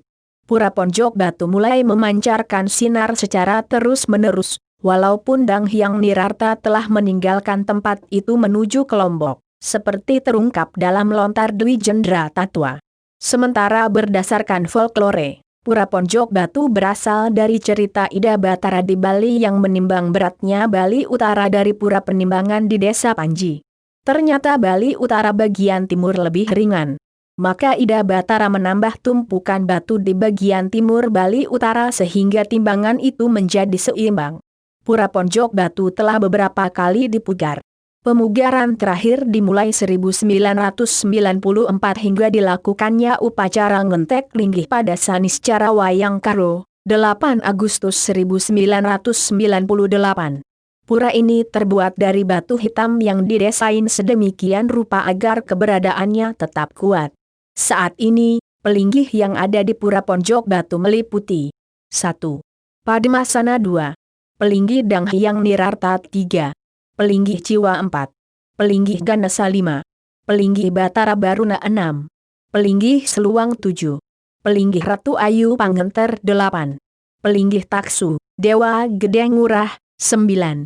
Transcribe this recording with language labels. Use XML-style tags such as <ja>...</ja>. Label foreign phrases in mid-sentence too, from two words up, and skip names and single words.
<id>Pura Ponjok Batu mulai memancarkan sinar secara terus-menerus, walaupun Dang Hyang Nirarta telah meninggalkan tempat itu menuju ke Lombok, seperti terungkap dalam lontar Dwi Jendra Tatwa. Sementara berdasarkan folklore, Pura Ponjok Batu berasal dari cerita Ida Batara di Bali yang menimbang beratnya Bali Utara dari pura penimbangan di desa Panji. Ternyata Bali Utara bagian timur lebih ringan. Maka Ida Batara menambah tumpukan batu di bagian timur Bali Utara sehingga timbangan itu menjadi seimbang. Pura Ponjok Batu telah beberapa kali dipugar. Pemugaran terakhir dimulai 1994 hingga dilakukannya upacara ngentek linggih pada Saniscara Wayang Karo, 8 Agustus 1998. Pura ini terbuat dari batu hitam yang didesain sedemikian rupa agar keberadaannya tetap kuat. Saat ini, pelinggih yang ada di Pura Ponjok Batu meliputi 1. Padmasana 2. Pelinggih Danghyang Nirarta 3. Pelinggih Ciwa 4. Pelinggih Ganesa 5. Pelinggih Batara Baruna 6. Pelinggih Seluang 7. Pelinggih Ratu Ayu Pangenter 8. Pelinggih Taksu, Dewa Gede Ngurah 9.</id>